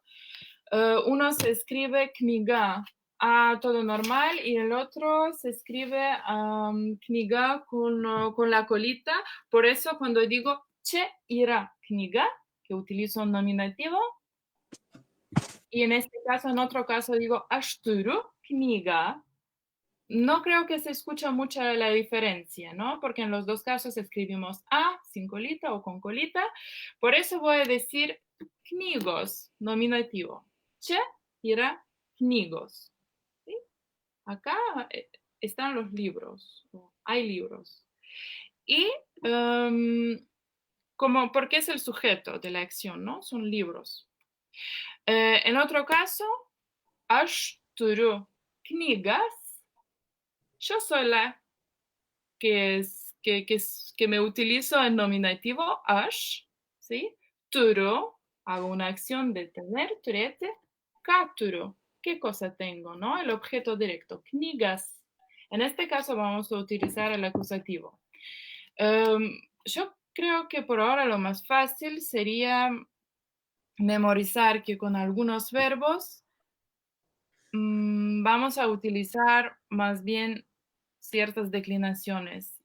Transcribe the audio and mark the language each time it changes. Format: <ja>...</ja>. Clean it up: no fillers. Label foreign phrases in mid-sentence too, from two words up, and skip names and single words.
<es>Uno se escribe kniga a todo normal y el otro se escribe kniga con la colita. Por eso cuando digo</es> <lt>che ira kniga,</lt> <es>que utilizo un nominativo, y en este caso, en otro caso digo</es> <lt>aš turiu knygą,</lt> <es>no creo que se escucha mucho la diferencia, ¿no? Porque en los dos casos escribimos a sin colita o con colita. Por eso voy a decir knygos, nominativo.</es> <lt>Čia yra knygos.</lt> <es>¿Sí? Acá están los libros, hay libros. Y como porque es el sujeto de la acción, ¿no? Son libros. En otro caso,</es> <lt>aš turiu knygas.</lt> <es>Yo soy la que me utilizo en nominativo aš, ¿sí? Turiu, hago una acción de tener, turėti.</es> <lt>Ką turiu?</lt> <es>¿Qué cosa tengo? ¿No? El objeto directo, knygas. En este caso vamos a utilizar el acusativo. Yo creo que por ahora lo más fácil sería memorizar que con algunos verbos vamos a utilizar más bien ciertas declinaciones.</es>